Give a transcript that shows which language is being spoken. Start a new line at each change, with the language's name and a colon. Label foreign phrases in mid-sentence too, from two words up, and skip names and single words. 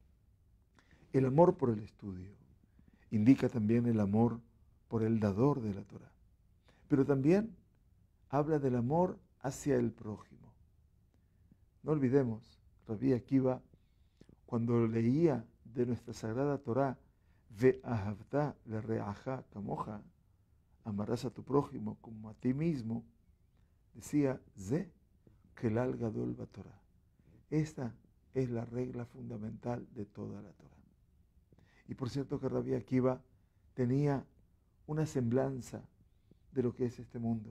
Spanish: El amor por el estudio indica también el amor por el dador de la Torá, pero también habla del amor hacia el prójimo. No olvidemos, Rabbi Akiva, cuando leía de nuestra Sagrada Torá,
Hebrew: ואהבת לרעך כמוך,
Spanish: amarás a tu prójimo como a ti mismo, decía,
Hebrew: זה כלל גדול בתורה.
Spanish: Esta es la regla fundamental de toda la Torah. Y por cierto que Rabbi Akiva tenía una semblanza de lo que es este mundo.